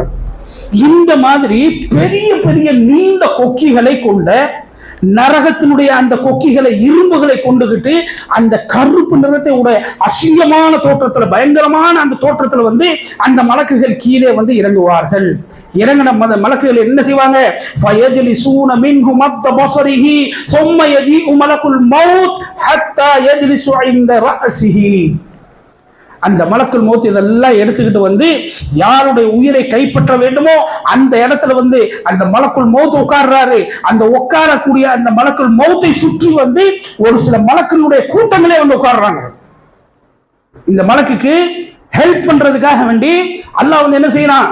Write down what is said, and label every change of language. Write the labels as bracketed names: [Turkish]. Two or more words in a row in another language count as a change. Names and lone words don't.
[Tamil] இந்த மாதிரி பெரிய பெரிய நீண்ட கொக்கிகளை கொண்ட நரகத்தினுடைய அந்த கொக்கிகளை இரும்புகளை கொண்டுகிட்டு அந்த கருப்பு நிறத்தை உடைய அசிங்கமான தோற்றத்துல பயங்கரமான அந்த தோற்றத்துல வந்து அந்த மலக்குகள் கீழே வந்து இறங்குவார்கள். இறங்கின மலக்குகள் என்ன செய்வாங்க? [Arabic] فيجلسون منه مد البصر ثم يجيء ملك الموت حتى يجلس عند رأسه. [Tamil] அந்த [Arabic] ملك الموت [Tamil] இதெல்லாம் எடுத்துக்கிட்டு வந்து யாருடைய உயிரை கைப்பற்ற வேண்டுமோ அந்த இடத்துல வந்து அந்த [Arabic] ملك الموت [Tamil] உட்கார்றாரு. அந்த உட்காரக்கூடிய அந்த [Arabic] ملك الموت [Tamil] சுற்றி வந்து ஒரு சில மலக்களுடைய கூட்டங்களே வந்து உட்கார்றாங்க. இந்த மலக்குக்கு ஹெல்ப் பண்றதுக்காக வேண்டி அல்லாஹ் வந்து என்ன செய்யறான்?